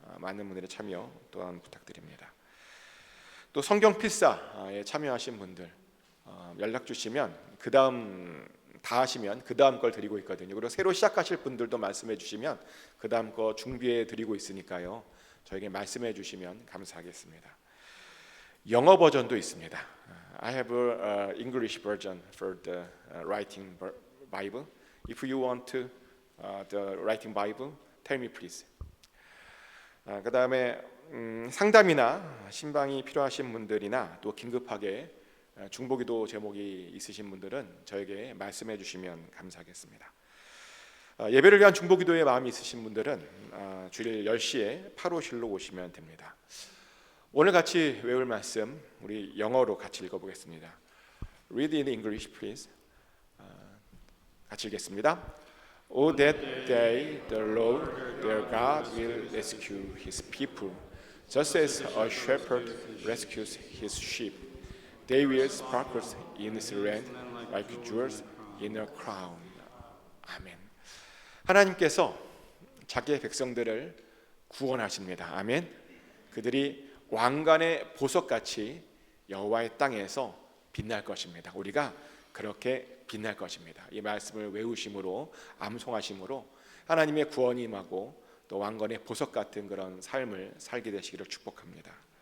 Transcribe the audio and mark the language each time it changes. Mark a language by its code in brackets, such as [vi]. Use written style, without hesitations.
[ko] 많은 분들의 참여 또한 부탁드립니다. 또 성경 필사에 참여하신 분들 연락 주시면 그 다음 다 하시면 그 다음 걸 드리고 있거든요. 그리고 새로 시작하실 분들도 말씀해 주시면 그 다음 거 준비해 드리고 있으니까요. 저에게 말씀해 주시면 감사하겠습니다. 영어 버전도 있습니다. [en] I have a English version for the writing Bible. If you want to the writing Bible, tell me please. [ko] 그 다음에 상담이나 신방이 필요하신 분들이나 또 긴급하게 중보기도 제목이 있으신 분들은 저에게 말씀해 주시면 감사하겠습니다. 예배를 위한 중보기도에 마음이 있으신 분들은 주일 10시에 8호실로 오시면 됩니다. 오늘 같이 외울 말씀 우리 영어로 같이 읽어보겠습니다. [en] Read in English, please. [ko] 같이 읽겠습니다. [en] Oh, that day the Lord their God will rescue His people, just as a shepherd rescues his sheep. They will sparkle in His land like jewels in a crown. [ko] 아멘. 하나님께서 자기의 백성들을 구원하십니다. 아멘. 그들이 왕관의 보석같이 여호와의 땅에서 빛날 것입니다. 우리가 그렇게 빛날 것입니다. 이 말씀을 외우심으로 암송하심으로 하나님의 구원이 임하고 또 왕관의 보석 같은 그런 삶을 살게 되시기를 축복합니다.